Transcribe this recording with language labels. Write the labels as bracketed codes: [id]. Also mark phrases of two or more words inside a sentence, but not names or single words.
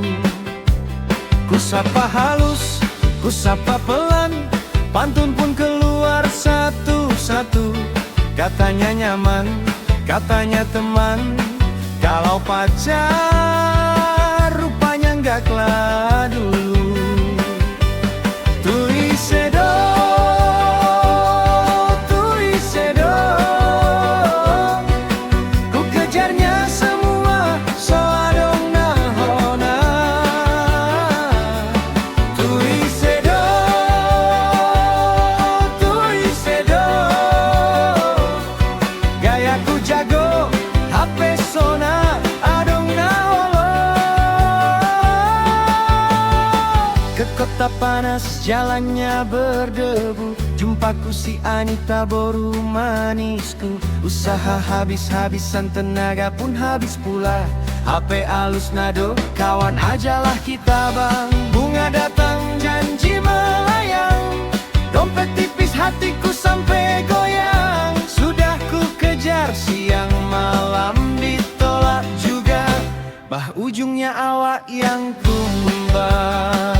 [id] Ku sapa halus, ku sapa pelan, pantun pun keluar satu-satu. Katanya nyaman, katanya teman, kalau pacar rupanya enggak kelak dulu. Tuisedo, tuisedo, ku kejarnya semua [bbc] soadong nahona. [id] Tuisedo, tuisedo, gayaku jago, HP [bbc] sona adong naholo. [id] Ke kota panas jalannya berdebu, jumpaku si Anita boru manisku. Usaha habis-habisan, tenaga pun habis pula. HP [bbc] alus nado, [id] kawan ajalah kita bang. Bunga datang janji melayang, dompet tipis hatiku sampai goyang. Sudah ku kejar siang malam ditolak juga, bah ujungnya awak yang tumbang.